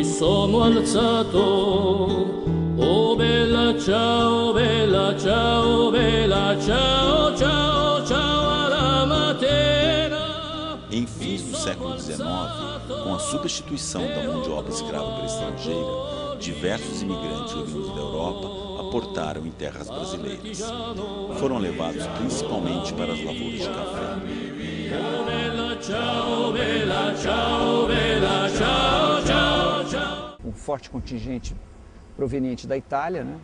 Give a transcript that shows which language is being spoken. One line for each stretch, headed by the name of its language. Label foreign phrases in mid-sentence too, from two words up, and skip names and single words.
Italian: sono alzato, oh bella ciao, ciao, ciao, ciao alla mattina.
Portuguese: Em fins do século XIX, com a substituição da mão de obra escrava pela estrangeira, diversos imigrantes oriundos da Europa aportaram em terras brasileiras. Foram levados principalmente para as lavouras de café. Um forte contingente proveniente da Itália, né?